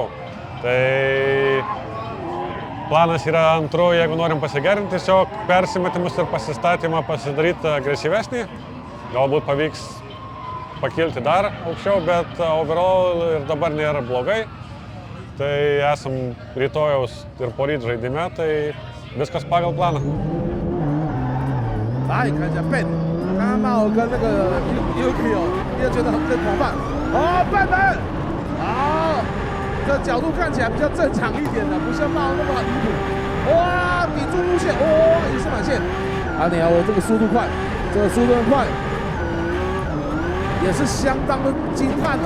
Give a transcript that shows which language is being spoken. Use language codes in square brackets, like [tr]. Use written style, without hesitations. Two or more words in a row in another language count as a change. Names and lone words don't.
[lt] Tai planas yra antru, jeigu norim pasigerinti, tiesiog persimetimus ir pasistatymą pasidaryti agresyvesnį. Galbūt pavyks pakilti dar aukščiau, bet overall ir dabar nėra blogai. Tai esam rytojaus ir poryt žaidime, tai viskas pagal planą. [zh] 来看一下 Ben， 刚刚茂跟那个 Yuki 哦，第二阶段跟同伴，哦，半门，好，这角度看起来比较正常一点的，不像茂那么离谱。哇，顶住路线，哇，也是满线。阿鸟，我这个速度快，这个速度很快，也是相当的惊叹的。